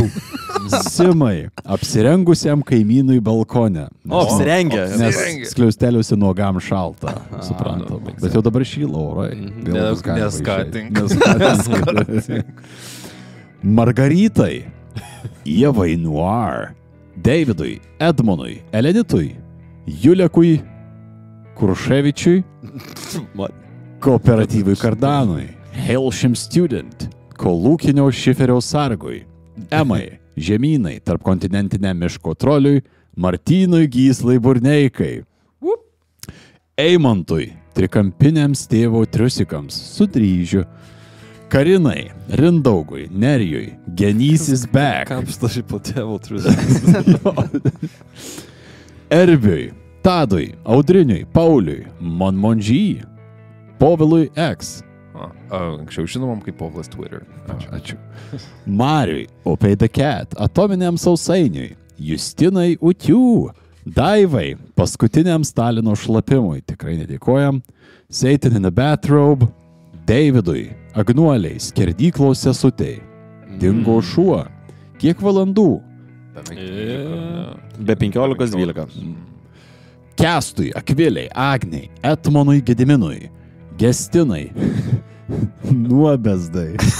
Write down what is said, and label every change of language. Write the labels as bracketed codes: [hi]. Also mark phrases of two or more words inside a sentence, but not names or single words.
[lt] Simai, apsirengusiam kaimynui balkone. Apsirengę. Nes skliausteliuose nuogam šalta, suprantu. Bet jau dabar šyla orai. Neskatink. Margaritai, Ievai Noir, Davidui, Edmonui, Elenitui, Julekui, Kurševičiui, Kooperatyvui Kardanui, Helsham Student, Kolūkinio Šiferio Sargui, Emai, Žemynai, tarpkontinentiniam miško troliui, Martynui Gyslai Burneikai, Eimantui, trikampiniams tėvo triusikams, Sudryžiu, Karinai, Rindaugui, Nerijui, Genysis Back, Kapstaši po tėvo triusikams. Erbiui, Tadui, Audriniui, Pauliui, Monmonžy, Povilui X, Anksčiau žinomam kaip Povilas Twitter. Ačiū. Mariui, Upei the Cat, Atominiam Sausainiui, Justinai Utių, Daivai, paskutiniam Stalino šlapimui, tikrai nedėkojam, Satan in the Bathrobe, Davidui, Agnuoliai, Skerdyklos sesutei, Dingo šuo, kiek valandų? Be 15-12. Kestui, Akviliai, Agniai, Etmonui Gediminui, Gestinai, Nuobezdai.